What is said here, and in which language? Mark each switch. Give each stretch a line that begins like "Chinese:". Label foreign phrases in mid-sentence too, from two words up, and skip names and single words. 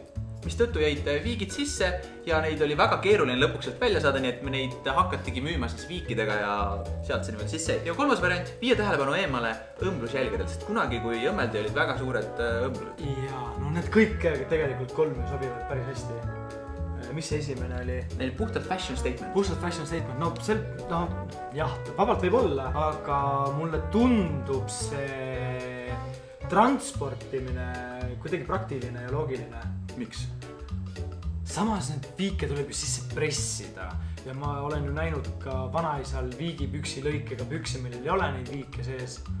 Estonian: Mis tõttu jäid viigid sisse ja neid oli väga keeruline lõpuks sealt välja saada, nii et me neid hakatigi müüma siis viikidega ja sealt see niimoodi sisse. Ja kolmas variant, viia tähelepanu eemale õmblusjälgedelt, sest kunagi kui õmmeldi olid väga suured õmblused. Jaa, no need kõik tegelikult kolm sobivad päris hästi. Mis see esimene oli? Neil puhtalt
English: fashion statement.
Estonian: Puhtalt
English: fashion statement,
Estonian: no jah, vabalt võib olla, aga mulle tundub see transportimine kuidagi praktiline ja loogiline. Miks? Samas need viike tuleb ju sisse pressida ja ma olen ju näinud ka vanaisal viigipüksi lõikega püksi, millel ei ole neid viike sees.